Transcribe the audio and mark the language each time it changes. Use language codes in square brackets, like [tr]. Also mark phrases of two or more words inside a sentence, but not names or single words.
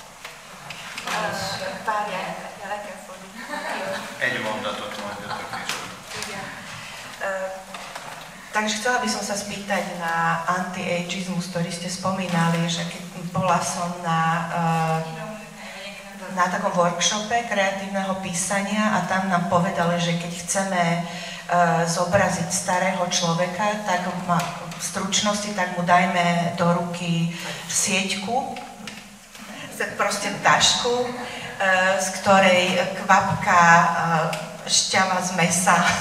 [hu] Várjál, le kell fordítani. Egy mondatot mondjatok is. Igen. [sk] Takže chcela by som sa spýtať na anti-ageizmus, ktorý ste spomínali, že keď bola som na takom workshope kreatívneho písania a tam nám povedali, že keď chceme zobraziť starého človeka, tak v stručnosti tak mu dajme do ruky sieťku, proste tašku, z ktorej kvapka šťava z mesa.